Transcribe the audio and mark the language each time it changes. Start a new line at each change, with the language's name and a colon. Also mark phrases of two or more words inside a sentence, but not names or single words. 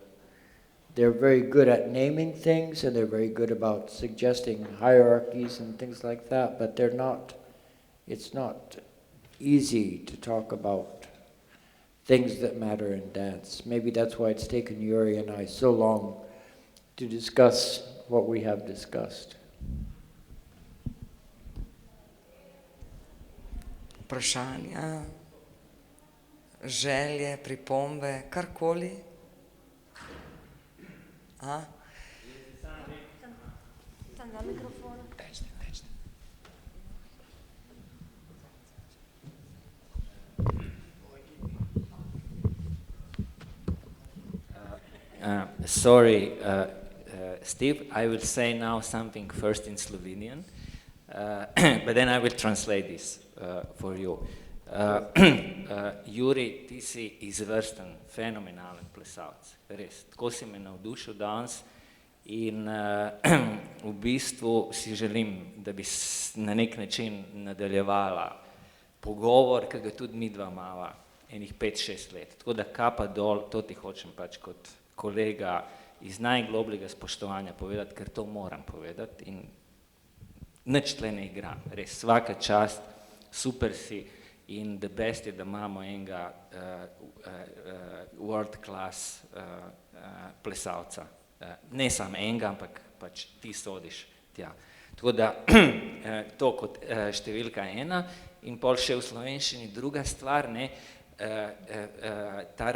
English: They're very good at naming things, and they're very good about suggesting hierarchies and things like that, but they're not, it's not easy to talk about things that matter in dance. Maybe that's why it's taken Jurij and I so long to discuss what we have discussed.
Slovenian: Vprašanja, želje, pripombe, karkoli? A? Tam da mikrofona.
English: Sorry, Steve, I will say now something first in Slovenian, but then I will translate this for you.
Slovenian: Jurij, ti si izvrsten, fenomenalen plesalec, res. Tako si me navdušil danes in v bistvu si želim, da bi na nek način nadaljevala pogovor, ki ga tudi midva imava enih 5-6 let. Tako da kapa dol, to ti hočem pač kot kolega iz najglobljega spoštovanja povedati, ker to moram povedati in nič tle ne igram. Res,
Croatian: svaka čast,
Slovenian: super si in
English: the best
Slovenian: je, da imamo enega
English: world class
Slovenian: plesalca. Ne samo enega, ampak pač ti sodiš tja. Tako da to kot številka 1 in pol še v slovenščini druga stvar, ne, ta